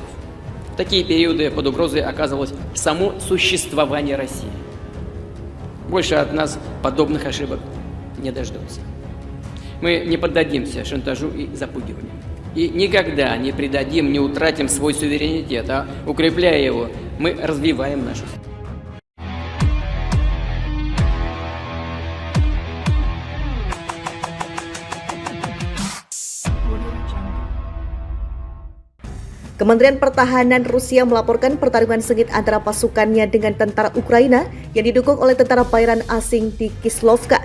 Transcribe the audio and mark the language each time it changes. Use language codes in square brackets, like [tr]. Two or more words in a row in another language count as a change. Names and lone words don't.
[ru] В такие периоды под угрозой оказывалось само существование России. Больше от нас подобных ошибок не дождутся. Мы не поддадимся шантажу и запугиванию. И никогда не предадим, не утратим свой суверенитет, а укрепляя его, мы развиваем нашу страну. [id] Kementerian Pertahanan Rusia melaporkan pertarungan sengit antara pasukannya dengan tentara Ukraina yang didukung oleh tentara bayaran asing di Kislovka.